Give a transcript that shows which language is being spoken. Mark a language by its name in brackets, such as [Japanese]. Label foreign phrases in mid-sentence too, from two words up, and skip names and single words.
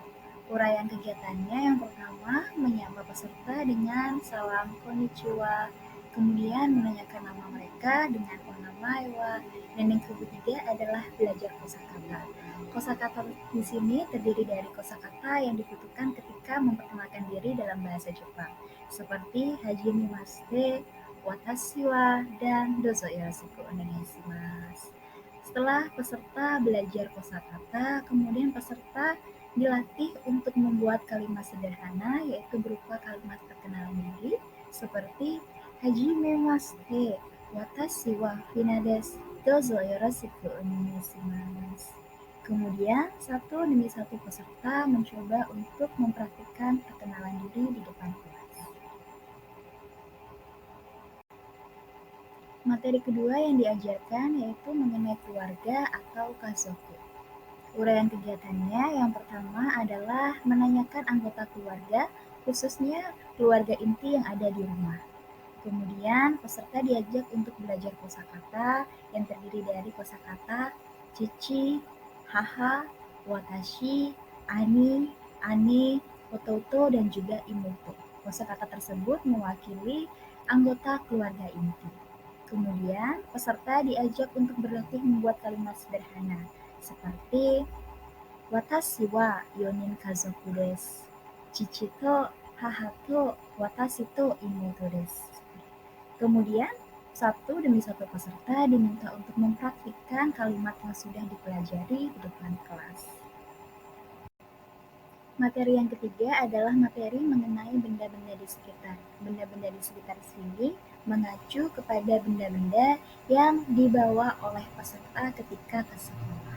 [Indonesian] Uraian kegiatannya yang pertama menyapa peserta dengan salam konnichiwa, kemudian menanyakan nama mereka dengan [Japanese] お名前は, [Indonesian] dan yang ketiga adalah belajar kosakata. Kosakata di sini terdiri dari kosakata yang dibutuhkan ketika memperkenalkan diri dalam bahasa Jepang, seperti hajimemashite, [Japanese] 私は, [Indonesian] dan [Japanese] どうぞよろしくお願いします. [Indonesian] Setelah peserta belajar kosakata, kemudian peserta dilatih untuk membuat kalimat sederhana, yaitu berupa kalimat perkenalan diri, seperti [Japanese] はじめまして、私はHinaです、どうぞよろしくお願いします. [Indonesian] Kemudian, satu demi satu peserta mencoba untuk mempraktikkan perkenalan diri di depan kelas. Materi kedua yang diajarkan yaitu mengenai keluarga atau kazoku. Uraian kegiatannya yang pertama adalah menanyakan anggota keluarga, khususnya keluarga inti yang ada di rumah. Kemudian peserta diajak untuk belajar kosakata yang terdiri dari kosakata [Japanese] 父、母、私、兄、姉、弟, [Indonesian] dan juga imoto. Kosakata tersebut mewakili anggota keluarga inti. Kemudian peserta diajak untuk berlatih membuat kalimat sederhana seperti [Japanese] 私は四人家族です、父と母と私と妹です. [Indonesian] Kemudian, satu demi satu peserta diminta untuk mempraktikkan kalimat yang sudah dipelajari di depan kelas. Materi yang ketiga adalah materi mengenai benda-benda di sekitar. Benda-benda di sekitar sini mengacu kepada benda-benda yang dibawa oleh peserta ketika ke sekolah.